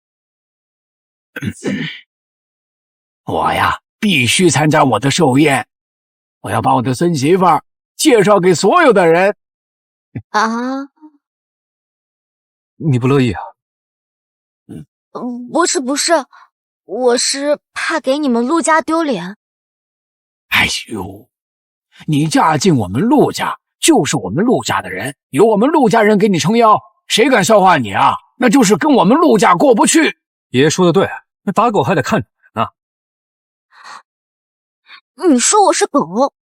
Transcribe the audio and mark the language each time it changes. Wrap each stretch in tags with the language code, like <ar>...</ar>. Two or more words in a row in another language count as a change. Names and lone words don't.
<zh>我呀，必须参加我的寿宴，我要把我的孙媳妇介紹給所有的人。啊？你不樂意啊？不是，我是怕給你們陸家丟臉。哎呦，你嫁進我們陸家，就是我們陸家的人，有我們陸家人給你撐腰，誰敢笑話你啊？那就是跟我們陸家過不去。爺爺說的對，那打狗還得看主人呢。你說我是狗？</zh>